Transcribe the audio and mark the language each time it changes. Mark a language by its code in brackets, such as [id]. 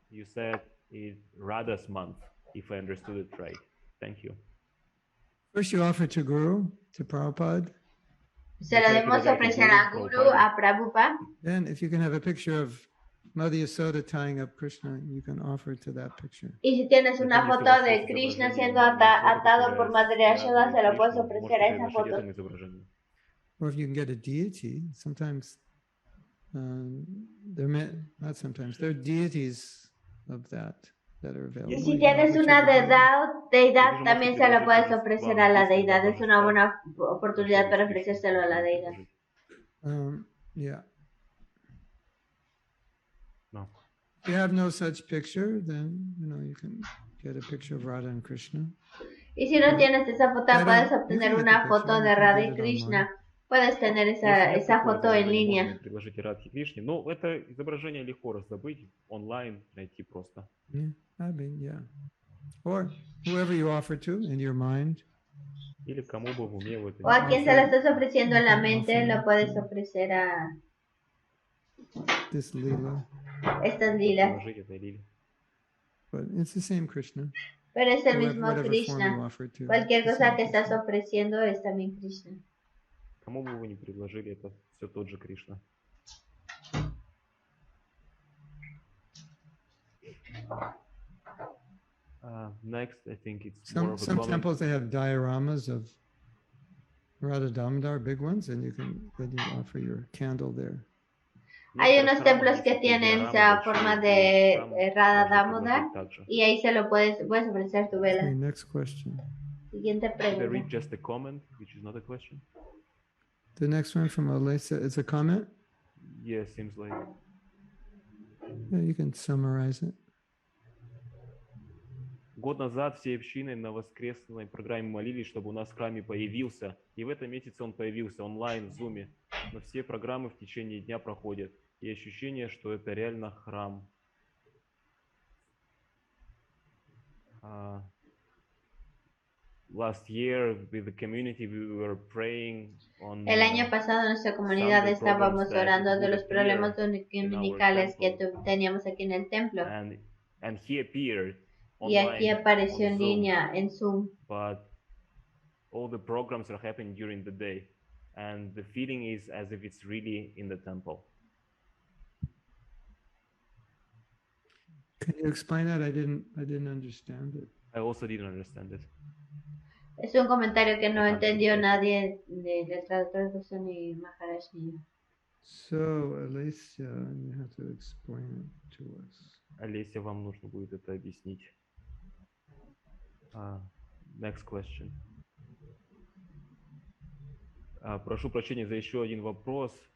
[en] You said it's Radha's month, if I understood it right. Thank you. First, you offer to Guru, to Prabhupada. [es] Se lo debemos ofrecer a Guru, a Prabhupada. [en] Then, if you can have a picture of Mother Yasoda tying up Krishna, you can offer to that picture. [es] Y si tienes una foto de Krishna siendo atado por Madre Yashoda, se lo puedes ofrecer a esa foto. [en] Or if you can get a deity, sometimes not sometimes, there are deities of that are available. [es] Y si tienes una deidad, también se lo puedes ofrecer a la deidad. Es una buena oportunidad para ofrecérselo a la deidad. [en] Yeah. No. If you have no such picture, then you can get a picture of Radha and Krishna. [es] Y si no tienes esa foto, puedes obtener una foto de Radha y Krishna. Puedes tener esa foto en línea. [ru] Предложите Радхе Кришне. Ну, это изображение легко раздобыть, онлайн найти просто. [en] Yeah, I mean, yeah. Or whoever you offer to in your mind. [ru] Или кому бы в уме [es] o a quien se lo estás ofreciendo en la mente, lo puedes ofrecer a [en] this lila. [es] Estas lilas. [en] But it's the same Krishna. [es] Pero es el mismo [en] Whatever [es] Krishna. [en] form you offer to, [es] Cualquier [en] it's the [es] cosa [en] same [es] que estás [en] Krishna. [es] ofreciendo es también Krishna. [ru] Кому бы вы ни предложили, это все тот же Кришна. [en] Next, I think it's more of a Some comment. temples they have dioramas of Radha Damodar, big ones, and then you offer your candle there. [es] Hay unos templos que tienen esa forma de Radha Damodar y ahí se lo puedes ofrecer tu vela. [en] Okay, next question. [es] Siguiente [en] Did I read [es] pregunta. [en] just a comment, which is not a question? The next one from Alisa is a comment. Yeah, seems like. Yeah, you can summarize it. [ru] Год назад всей общиной на воскресной программе молились, чтобы у нас в храме появился. И в этом месяце он появился онлайн, в зуме. Но все программы в течение дня проходят. И ощущение, что это реально храм. [en] Last year, with the community, we were praying on. [es] El año pasado en nuestra comunidad estábamos orando de los problemas dominicales que teníamos aquí en el templo. [en] And he appeared [es] Y aquí apareció en [en] Zoom, [es] línea en Zoom. [en] But all the programs are happening during the day, and the feeling is as if it's really in the temple. Can you explain that? I didn't understand it. I also didn't understand it. [es] Es un comentario que no entendió nadie de traducción ni Maharaj ni yo. [en] So, Alicia, you have to explain it to us. [ru] Олеся, вам нужно будет это объяснить. [en] Next question. [ru] Прошу прощения за еще один вопрос.